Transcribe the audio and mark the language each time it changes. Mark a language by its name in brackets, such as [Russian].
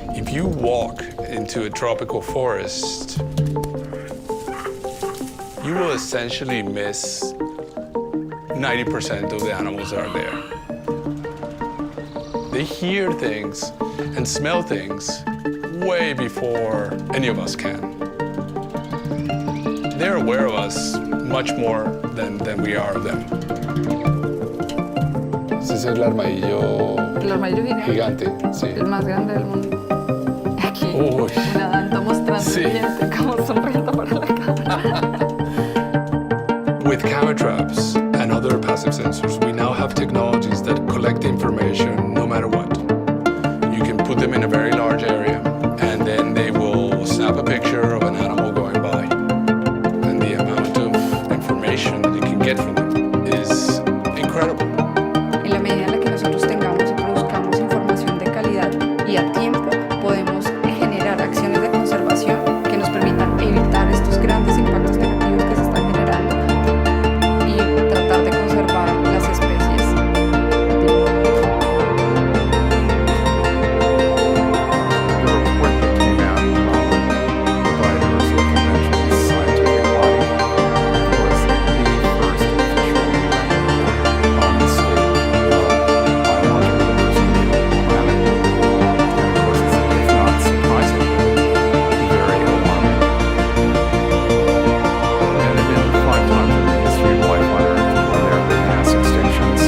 [English] you walk into a tropical forest, you will essentially miss 90% of the animals that are there. They hear things and smell things way before any of us can. They're aware of us much more than we are of them. [Spanish] Ese es el armadillo gigante, sí. El más grande del mundo. Aquí, Uy. nadando, mostrando Sí. el diente, como sonriendo para la cámara. [English] With camera traps and other passive sensors, we now have technologies that collect information no matter what. You can put them in a very large area, and then they will snap a picture of an animal going by. And the amount of information that you can get from them is incredible. [Spanish] En la medida en la que nosotros tengamos y produzcamos información de calidad y a tiempo, podemos generar acciones de conservación que nos permitan evitar estos grandes impactos negativos que se están generando y tratar de conservar las especies. [English] The report that came out from the Biodiversity Convention scientific body was the first official on the state of biological diversity of the planet. And of course, it's not surprising, very alarming. And it in 5 times in the history of life on Earth where there have been mass extinctions.